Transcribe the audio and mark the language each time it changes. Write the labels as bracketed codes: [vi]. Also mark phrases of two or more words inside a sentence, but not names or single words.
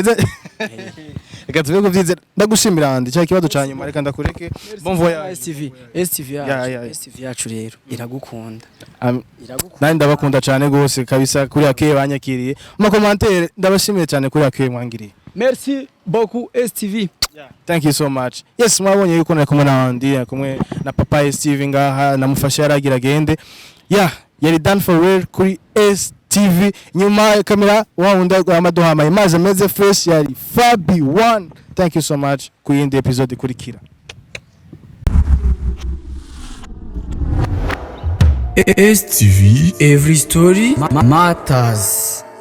[rn] reka tubego byize ndagushimira andi cya kibazo cyanyuma reka ndakureke [fr] bon voyage [rn] STV yacu rero iragukunda nani ndabakunda cyane gose kabisa kuri akeye banyakiriye mu commentaire ndabashimiye cyane kuri akeye mwangiriye [fr] merci beaucoup STV. [en] Thank you so much. Yes, [rn] mwabonye yuko nari kumwe n'abandi kumwe na Papa STV ngaha namufasha yaragira gende. Yari [en] done for real [rn] kuri STV. Nyuma ya kamera wawunda amaduhama imaze meze fresh yari Fabi 1. [en] Thank you so much [rn] ku yindi episode kurikira. [en] STV, every story matters.